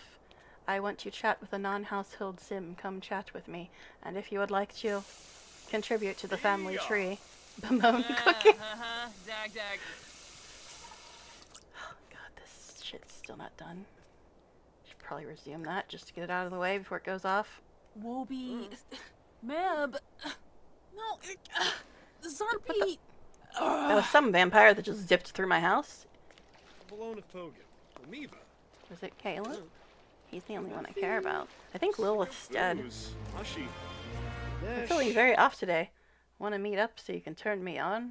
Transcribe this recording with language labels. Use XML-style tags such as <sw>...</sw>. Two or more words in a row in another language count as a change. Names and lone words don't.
<en>I want to chat with a non-household sim. Come chat with me. And if you would like to contribute to the family tree, bemoan cooking. Dag dag. Oh god, this shit's still not done. Should probably resume that just to get it out of the way before it goes off. Woby. Meb. No. Zarpy. That was some vampire that just zipped through my house. Bologna Fogan. Amiva. Was it Caleb? He's the only one I care about. I think Lilith's dead. Ashi. I'm feeling very off today. Want to meet up so you can turn me on?</en>